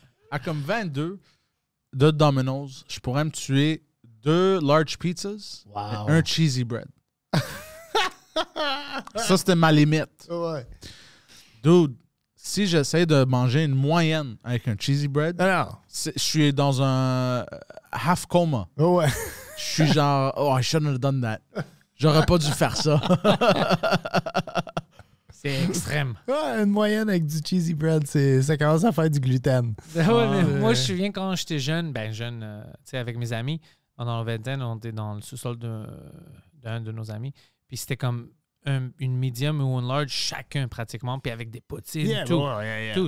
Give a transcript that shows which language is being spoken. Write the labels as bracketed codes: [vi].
[fr] À comme 22 de Domino's, je pourrais me tuer 2 large pizzas Wow. et un cheesy bread. Ça, c'était ma limite. Ouais. Dude, si j'essaie de manger une moyenne avec un cheesy bread, Non. je suis dans un half coma. Ouais. Je suis genre, [en] oh, I shouldn't have done that. [fr] J'aurais pas dû faire ça. C'est extrême. Ouais, une moyenne avec du cheesy bread, ça commence à faire du gluten. Ouais, mais moi, je me souviens quand j'étais jeune, tu sais, avec mes amis, pendant la vingtaine, on était dans le sous-sol d'un de nos amis. Puis c'était comme une medium ou une large chacun pratiquement, puis avec des poutines, tout.